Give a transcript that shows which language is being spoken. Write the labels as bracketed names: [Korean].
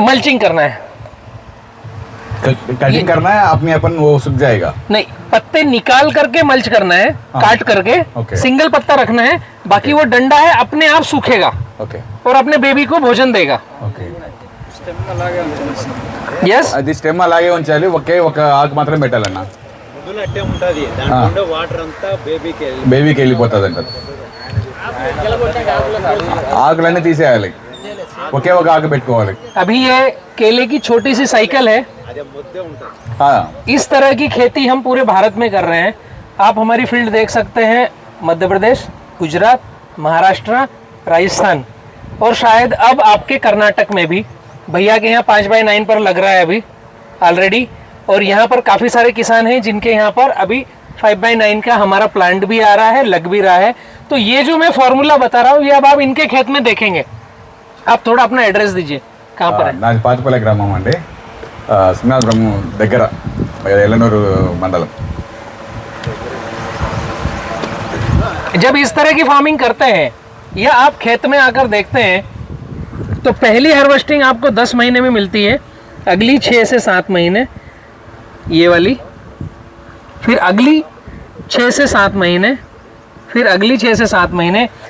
[Hindi] Mulching करना है. Cutting करना है अपने अपन, वो सूख जाएगा. नहीं, पत्ते निकाल करके मल्च करना है, काट करके. ओके. सिंगल पत्ता रखना है, बाकी वो डंडा है अपने आप सूखेगा [English] okay [Hindi] और अपने बेबी को भोजन देगा. [English] Okay, yes. [Telugu] అది స్టెమ్ అలాగే ఉంచాలి, ఒకే ఒక ఆకు మాత్రం పెట్టాలన్న. వదిలినట్టే ఉంటుంది, దాంట్లో వాటర్ అంతా బేబీకి బేబీకి వెళ్ళిపోతుంది అంట. ఆకులన్నీ తీసేయాలి, ఒకే ఒక ఆకు పెట్టుకోవాలి. [Hindi] अभी ये केले की छोटी सी साइकिल है. [Telugu] అదే ముద్దే ఉంటుంది. [Hindi] इस तरह की खेती हम पूरे भारत में कर रहे हैं. आप हमारी फील्ड देख सकते हैं, मध्य प्रदेश, गुजरात, महाराष्ट्र, राजस्थान और शायद अब आपके कर्नाटक में भी. भैया के यहाँ 5/9 पर लग रहा है अभी ऑलरेडी. और यहाँ पर काफ़ी सारे किसान हैं जिनके यहाँ पर अभी 5/9 का हमारा प्लांट भी आ रहा है, लग भी रहा है. तो ये जो मैं फॉर्मूला बता रहा हूँ ये अब आप इनके खेत में देखेंगे. आप थोड़ा अपना एड्रेस दीजिए, कहाँ पर है? [Telugu] నాది పాతిపల్లి గ్రామం అండి, సింహాద్రం దగ్గర, ఎల్లనూరు మండలం. [Hindi] जब इस तरह की फार्मिंग करते हैं या आप खेत में आकर देखते हैं तो पहली हार्वेस्टिंग आपको 10 महीने में मिलती है, अगली 6 से 7 महीने, ये वाली, फिर अगली 6 से 7 महीने, फिर अगली 6 से 7 महीने।